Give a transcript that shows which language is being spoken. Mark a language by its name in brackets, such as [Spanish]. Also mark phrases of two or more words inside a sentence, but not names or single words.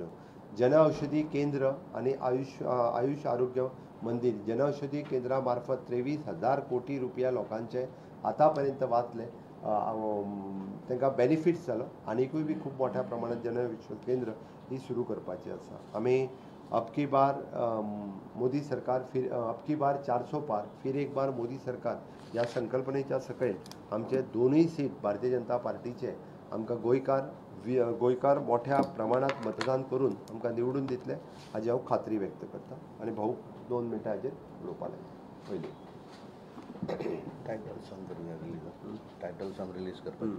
[Konkani] जनऔषधी केंद्र आनी आयुष आरोग्य मंदिर जनऔषधी केंद्रा मार्फत 23,000 कोटी रुपया लोकांचे आतां पर्यंत वाचले तांकां बेनिफिट्स जालो. आनीकूय बी खूब मोठ्या प्रमाणात जनऔषधी केंद्र ही सुरू करपाची आसा. आमी [Hindi] अब की बार मोदी सरकार अब की बार 400 पार फिर एक बार मोदी सरकार [Konkani] ह्या संकल्पनेच्या सकयल आमचे दोनूय सीट भारतीय जनता पार्टीचे आमकां गोंयकार मोठ्या प्रमाणात मतदान करून आमकां निवडून दितले हाजी हांव खात्री व्यक्त करता. आनी भाऊ 2 मिनटां हाजेर उलोवपाक लायता. पयलीं [English] title song [Konkani] रिलीज करपाक.